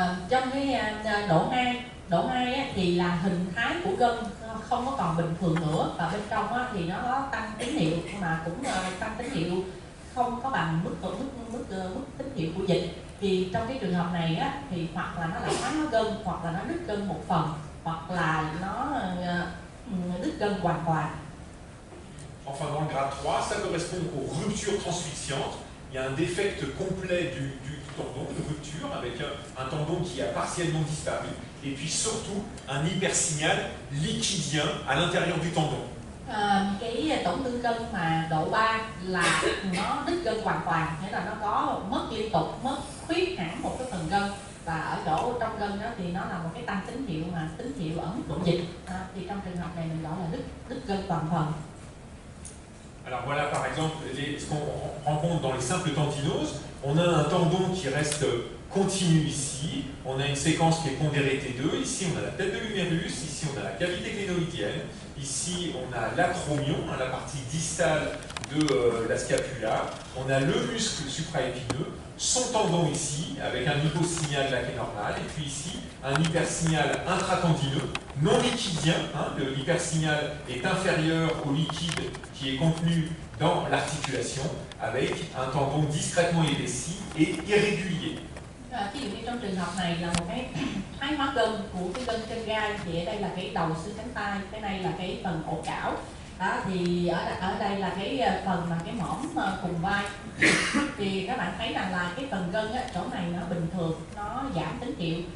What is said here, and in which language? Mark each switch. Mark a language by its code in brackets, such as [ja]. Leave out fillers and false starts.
[vi] Trong cái độ 2 á, thì là hình thái của gân không có còn bình thường nữa, và bên trong á, thì nó có tăng tín hiệu, mà cũng tăng tín hiệu không có bằng mức tín hiệu của dịch. Thì trong cái trường hợp này á, thì hoặc là nó là thoái hóa gân, hoặc là nó đứt gân một phần, hoặc là nó đứt gân hoàn toàn. [fr] Enfin, dans le grade 3, ça correspond aux ruptures transfixiantes. Il y a un défect complet du tendon, une rupture, avec un tendon qui a partiellement disparu, et puis surtout un hypersignal liquidien à l'intérieur du tendon. Cái tổn thương gân mà độ 3 là nó đứt gân hoàn toàn, nghĩa là nó có mất liên tục, mất khuyết hẳn một cái phần gân, và ở chỗ trong gân đó thì nó là một cái tăng tín hiệu, mà tín hiệu ở mức độ dịch. Thì trong trường hợp này mình gọi là đứt gân toàn phần. Alors voilà par exemple ce qu'on rencontre dans les simples tendinoses. On a un tendon qui reste continu ici, on a une séquence qui est pondérée T2, ici on a la tête de l'humérus, ici on a la cavité glénoïdienne, ici on a l'acromion, la partie distale de la scapula, on a le muscle supraépineux, son tendon ici, avec un hyposignal là qui est normal, et puis ici un hypersignal intratendineux, non liquidien. L'hypersignal est inférieur au liquide qui est contenu dans l'articulation, avec un tendon discrètement épaissi et irrégulier. [vi] Ví dụ như trong trường hợp này là một cái thoái hóa gân của cái gân chân gai, thì ở đây là cái đầu xương cánh tay, cái này là cái phần cổ trảo. Thì ở đây là cái phần mà cái mỏm cùng vai. Thì các bạn thấy rằng là cái phần gân á, chỗ này nó bình thường, nó giảm tín hiệu.